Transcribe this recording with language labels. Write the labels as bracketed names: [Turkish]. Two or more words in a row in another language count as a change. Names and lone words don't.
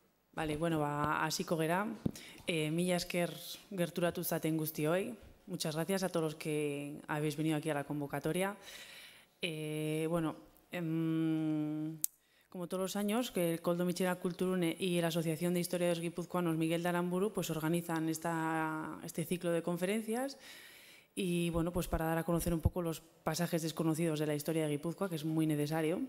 [Basque] Vale, bueno, hasiko gera. Mila esker gerturatu zaten guztioi. [Spanish] Muchas gracias a todos los que habéis venido aquí a la convocatoria. Bueno, como todos los años, que el Koldo Mitxera Kulturune y la Asociación de Historiadores Guipuzcoanos Miguel de Aramburu pues organizan este ciclo de conferencias y bueno, pues para dar a conocer un poco los pasajes desconocidos de la historia de Guipúzcoa, que es muy necesario.